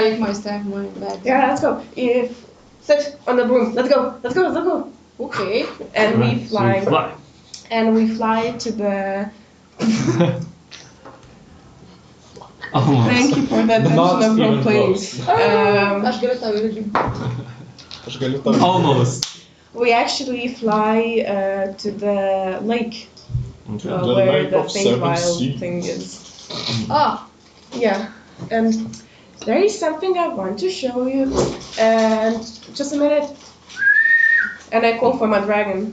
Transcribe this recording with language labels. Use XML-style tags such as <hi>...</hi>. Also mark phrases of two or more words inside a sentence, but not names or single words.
<en>take my stuff in my bag. Yeah, let's go. Sit on the broom. Let's go. Okay. And we Right, so fly. you fly. And we fly to the. Almost. Thank you for that Not mention of even role playing. close.</en> <lt>Aš galiu tau irgi. Aš galiu tau-</lt> <en>Almost. We actually fly to the lake Okay. The where Lake the of thing Seven wild Seas. thing is. Ah, Yeah, and there is something I want to show you. And just a minute. And I call for my dragon.</en>